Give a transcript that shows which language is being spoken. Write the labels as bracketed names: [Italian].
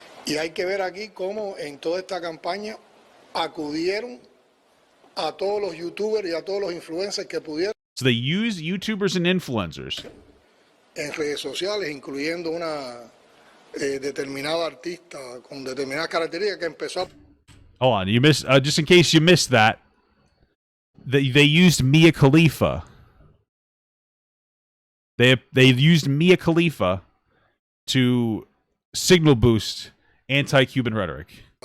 [Spanish] Y hay que ver aquí cómo en toda esta campaña acudieron a todos los youtubers y a todos los influencers que pudieron. [English] So they use YouTubers and influencers. [Spanish] En redes sociales, incluyendo una determinada artista con determinadas características que empezó. [English] Hold on, you missed. Just in case you missed that, they used Mia Khalifa. They used Mia Khalifa to signal boost anti-Cuban rhetoric.